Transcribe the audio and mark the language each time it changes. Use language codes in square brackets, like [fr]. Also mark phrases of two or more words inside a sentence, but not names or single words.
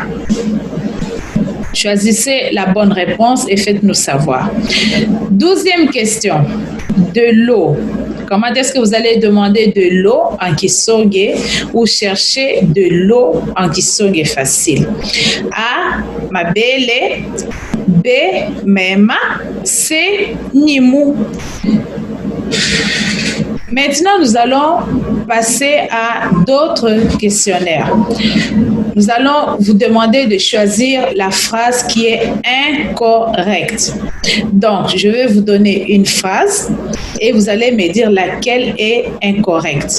[fr] Choisissez la bonne réponse et faites-nous savoir. 12e question, de l'eau. Comment est-ce que vous allez demander de l'eau en Kisonge ou chercher de l'eau en Kisonge facile? A, [sop] mabele. B, mema. C, nimu. [fr] Maintenant, nous allons passer à d'autres questionnaires. Nous allons vous demander de choisir la phrase qui est incorrecte. Donc, je vais vous donner une phrase et vous allez me dire laquelle est incorrecte.